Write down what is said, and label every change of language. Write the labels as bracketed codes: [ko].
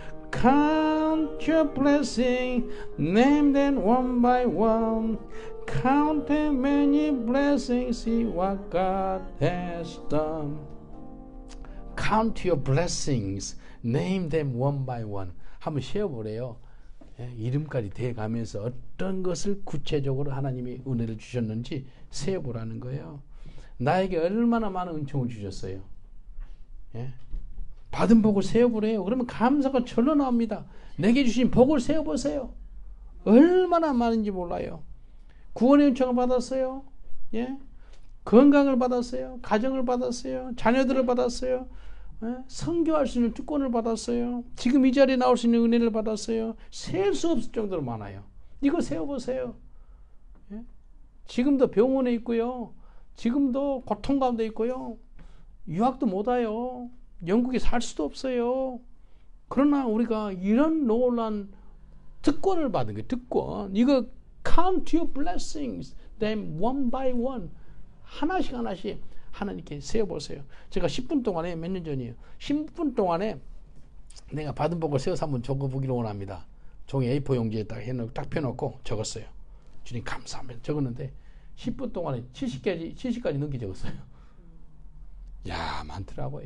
[en] Count your blessing, name them one by one. Count the many blessings, see what God has done. Count your blessings, name them one by one. [ko] 한번 쉬어보래요. 이름까지 대가면서 어떤 것을 구체적으로 하나님이 은혜를 주셨는지 세어보라는 거예요. 나에게 얼마나 많은 은총을 주셨어요. 예? 받은 복을 세어보래요. 그러면 감사가 절로 나옵니다. 내게 주신 복을 세어보세요. 얼마나 많은지 몰라요. 구원의 은총을 받았어요. 예? 건강을 받았어요. 가정을 받았어요. 자녀들을 받았어요. 선교할 수 있는 특권을 받았어요. 지금 이 자리에 나올 수 있는 은혜를 받았어요. 셀 수 없을 정도로 많아요. 이거 세어보세요. 예? 지금도 병원에 있고요. 지금도 고통 가운데 있고요. 유학도 못 와요. 영국에 살 수도 없어요. 그러나 우리가 이런 놀란 특권을 받은 거예요. 특권. 이거 [en] count your blessings, them one by one. [ko] 하나씩 하나씩 하나님께 세어보세요. 제가 10분 동안에 몇 년 전이에요. 10분 동안에 내가 받은 복을 세워서 한번 적어보기를 원합니다. 종이 A4 용지에 딱 펴놓고 적었어요. 주님 감사합니다. 적었는데 10분 동안에 70까지 넘게 적었어요. 야, 많더라고요.